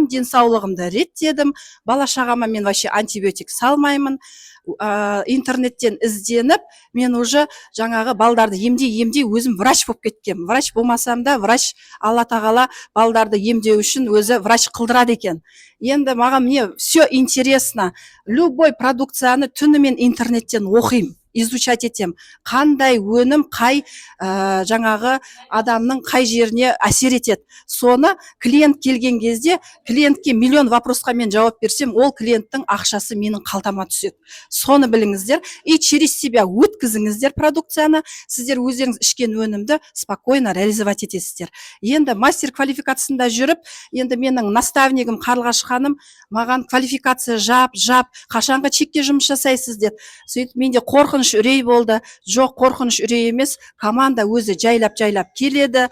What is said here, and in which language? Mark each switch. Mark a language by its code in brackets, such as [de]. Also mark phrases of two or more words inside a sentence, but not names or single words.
[kk] Денсаулығымды реттедім. Бала шағама мен вообще антибиотик салмаймын. Интернеттен ізденіп, мен уже жаңағы балдарды емдей өзім врач болып кеткем. Врач болмасам да, врач Алла тағала балдарды емдеу үшін өзі врач қылдырады екен. Енді маған [ru] мне все интересно. [kk] Любой продукцияны түнімен интернеттен оқимын, изучать етем. Қандай өнім, қай жаңағы адамның қай жеріне әсер етеді. Соны клиент келген кезде, клиентке миллион вопросқа мен жауап берсем, ол клиенттің ақшасы менің қалтама түседі. Соны біліңіздер. [ru] И через себя [kk] өткізіңіздер продукцияны. Сіздер өздеріңіз ішкен өнімді [ru] спокойно реализовать [kk] етесіздер. Енді мастер квалификациясында жүріп, енді менің наставнигім Қарлығаш ханым маған квалификация жап, қашанғы чекке жұмыс жасайсыз деді. Сөйтіп менде қорқыныш үрей болды. Жоқ, қорқыныш үрей емес, команда өзі жайлап келеді.